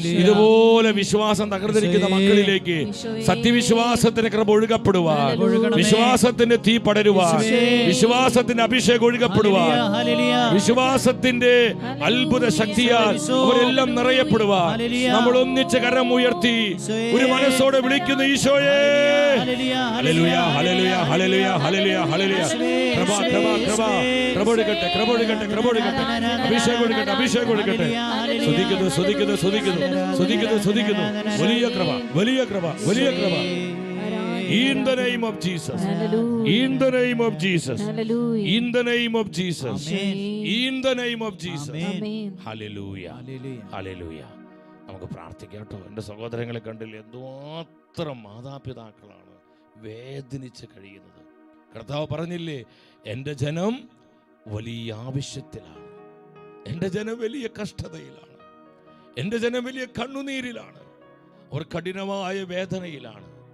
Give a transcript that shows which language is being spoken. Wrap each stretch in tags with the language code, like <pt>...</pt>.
<ml>ഇതുപോലെ വിശ്വാസം തകർന്നിരിക്കുന്ന മക്കളിലേക്ക് സത്യവിശ്വാസത്തിന്റെ കൃപ ഒഴുകപ്പെടുവാൻ, വിശ്വാസത്തിന്റെ തീ പടരുവാൻ, വിശ്വാസത്തിന്റെ അഭിഷേകം ഒഴുകപ്പെടുവാൻ, വിശ്വാസത്തിന്റെ അത്ഭുത ശക്തിയാൽ അവരെല്ലാം നിറയപ്പെടുവാൻ നമ്മൾ ഒന്നിച്ച് കരം ഉയർത്തി ഒരു മനസ്സോടെ വിളിക്കുന്നു, ഈശോയേ. Hallelujah, hallelujah, hallelujah, hallelujah, hallelujah. കൃപ, കൃപ, കൃപ, കൃപ ഒഴുകട്ടെ, കൃപ ഒഴുകട്ടെ, കൃപ ഒഴുകട്ടെ, അഭിഷേകം ഒഴുകട്ടെ, അഭിഷേകം ഒഴുകട്ടെ. സ്തുതിക്കുന്നു, സ്തുതിക്കുന്നു, സ്തുതിക്കുന്നു, സ്തുതിക്കുന്നു, സ്തുതിക്കുന്നു. വലിയ കൃപ, വലിയ കൃപ, വലിയ കൃപ.</ml> <en>In the name of Jesus, in the name of Jesus, in the name of Jesus, in the name of Jesus.</en> <ml>Hallelujah, hallelujah. നമുക്ക് പ്രാർത്ഥിക്കാം കേട്ടോ. എൻ്റെ സഹോദരങ്ങളെ കണ്ടില്ല, എന്തുമാത്രം മാതാപിതാക്കളാണ് വേദനിച്ച് കഴിയുന്നത്. കർത്താവ് പറഞ്ഞില്ലേ, എൻ്റെ ജനം വലിയ ആവശ്യത്തിലാണ്, എൻ്റെ ജനം വലിയ കഷ്ടതയിലാണ്, എൻ്റെ ജനം വലിയ കണ്ണുനീരിലാണ്, അവർ കഠിനമായ വേദനയിലാണ്.</ml>